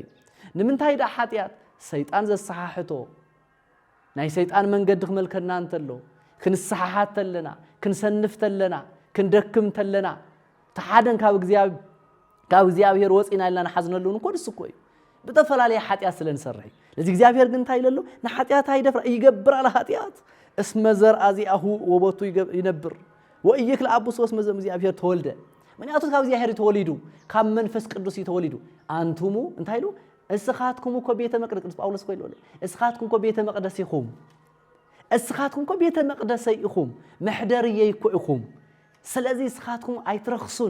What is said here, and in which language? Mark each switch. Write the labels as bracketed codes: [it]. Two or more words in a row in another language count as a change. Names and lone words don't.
[ti] ንምንታይ ዳ ኃጢአት ሰይጣን ዘሰሓሕቶ ናይ ሰይጣን መንገዲ ክመልከና እንተሎ ክንሰሓሓት ተለና ክንሰንፍ ተለና ክንደክም ተለና ተሓደን ካብ እግዚአብሔር ወፂና ኢልና ሓዝነሉ እንኮድስ እኮ እዩ በተፈላለየ ኃጢአት ስለንሰርሕ ለዚ እግዚአብሔር ግን እንታይ ኢለሎ ንኃጢአት አይደፍራ ይገብር አለ [gez] ኃጢአት እስመ ዘርአ ዚአሁ ወበቱ ይነብር ወይክል አብሶ እስመ እግዚአብሔር ተወልደ [ti] ምክንያቱ ካብ እግዚአብሔር ተወሊዱ ካብ መንፈስ ቅዱስ ተወሊዱ አንቱሙ እንታይ ኢሉ እስኻትኩም እኮ ቤተ መቅደስ ቅዱስ ጳውሎስ ኮ ኢሉ እስኻትኩም እኮ ቤተ መቅደስ ኢኹም እስኻትኩም እኮ ቤተ መቅደስ ኢኹም መሕደርየ እኮ ኢኹም ስለዚህ እስኻትኩም አይትረክሱን